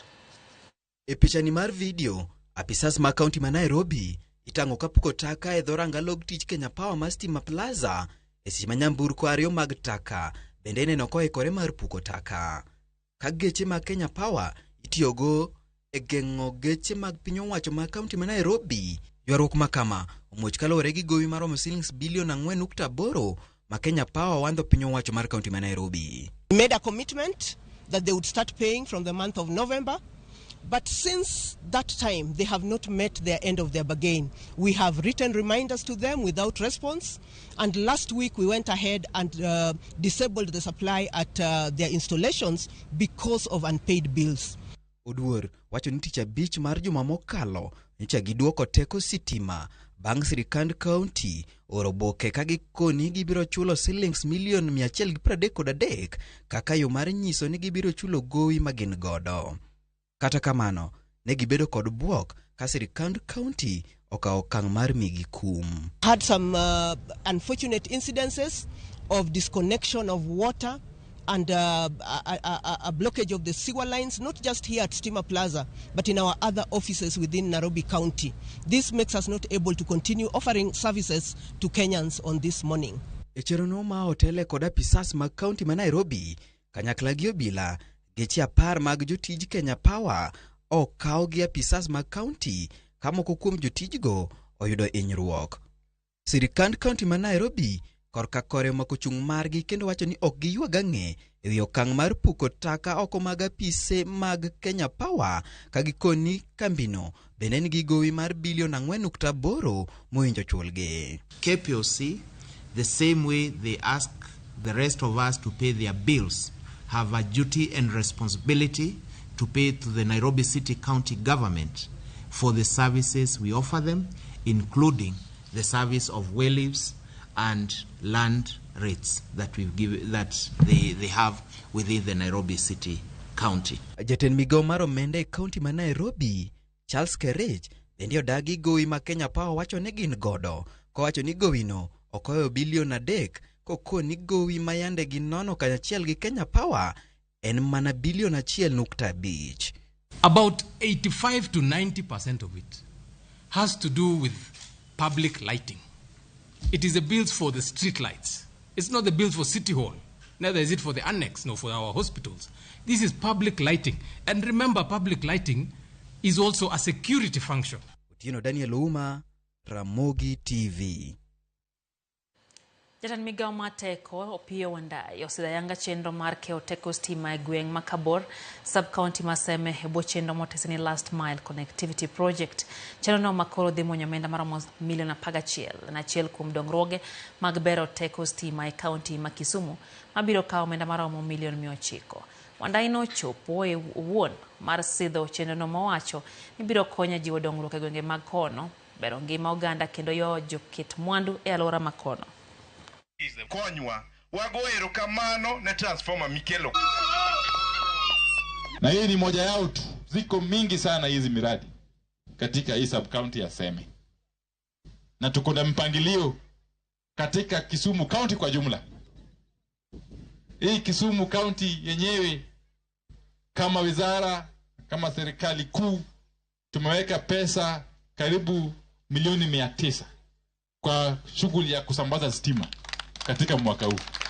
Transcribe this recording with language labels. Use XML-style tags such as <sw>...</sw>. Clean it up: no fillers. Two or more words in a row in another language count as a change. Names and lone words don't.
<luo>E pichani mar video, apisas mag kaunti ma Nairobi itango kapuko taka e dhoranga log tich Kenya Power ma Stima Plaza e seche ma nyamburko ariyo mag taka bende neno koikore mar puko taka. Ka geche mag Kenya Power itiyogo e geng'o geche mag piny owacho ma kaunti ma Nairobi, ywaruok makama omuoch kaluwore gi gowi maromo shillings bilion 4.8 ma Kenya Power wandho piny owacho mar kaunti ma Nairobi.</luo> <en>We made a commitment that they would start paying from the month of November. But since that time, they have not met their end of their bargain. We have written reminders to them without response. And last week, we went ahead and disabled the supply at their installations because of unpaid bills.</en> <luo>Oduor wacho ni tich abich mar juma mokalo nyicha giduoko teko sitima bang' sirikand kaunti oro boke ka gikoni gibiro chulo shillings milion 133 kaka yo mar nyiso ni gibiro chulo gowi magin godo. Kata kamano, ne gibedo kod buok ka sirikand kaunti okawo okang' mar migi kum.</luo> <en>Had some unfortunate incidences of disconnection of water and a blockage of the sewer lines, not just here at Stima Plaza, but in our other offices within Nairobi County. This makes us not able to continue offering services to Kenyans on this morning.</en> <luo>E cherono ma hotele kod apisas mag kaunti ma Nairobi, kanyakla gi obila, geche 10 mag jotij Kenya Power okaw gi apisas mag kaunti ka moko kuom jotijgo oyudo hinyruok. Sirikand kaunti ma Nairobi korka kore mako chung' margi kendo wacho ni ok giywaga ng'e e wi okang' mar puko taka oko mag apise mag Kenya Power ka gikoni kambino bende nigi gowi mar bilion 4.8 mohinjo chulgi.</luo> <en>KPOC, the same way they ask the rest of us to pay their bills, have a duty and responsibility to pay to the Nairobi City County government for the services we offer them, including the service of well leaves and land rates that they have within the Nairobi City County.</en> <luo>Jatend migao mar omenda e kaunti ma Nairobi, Charles Kerech, bende odagi gowi ma Kenya Power wacho ni gin godo, ko wacho ni gowino okoyo bilion 3 koko ni gowi mayande gi nono kanyachiel gi Kenya Power en mana bilion 1.5.</luo> <en>About 85 to 90% of it has to do with public lighting. It is the bills for the street lights. It's not the bills for City Hall. Neither is it for the annex, nor for our hospitals. This is public lighting. And remember, public lighting is also a security function.</en> <luo>Otieno Daniel Uma, Ramogi TV. Jatend migao mar teko Opiyo Wandayi osedayanga chenro mar keyo teko stima e gweng' ma Kabor, sub-county ma Seme e bwo chenro motese ni Last Mile Connectivity Project. Chenro no makoro dhi muonyo omenda maromo milion 11 na achiel kuom dongruoge mag bero teko stima e kaunti ma Kisumu mabiro kawo omenda maromo milion 900. Wandayi no chopo e wuon mar sidho chenro no mowacho ni biro konyo jiwo dongruok e gwenge mag kono, bero ngima oganda kendo yo joket mwandu e alwora ma kono. Konywa wago erokamano ne transformer mikelo.</luo> <sw>Na hii ni moja yao tu, ziko mingi sana hizi miradi katika hii sub county ya Seme, na tuko na mpangilio katika Kisumu County kwa jumla. Hii Kisumu County yenyewe kama wizara, kama serikali kuu, tumeweka pesa karibu milioni 900 kwa shughuli ya kusambaza stima katika mwaka huu.</sw>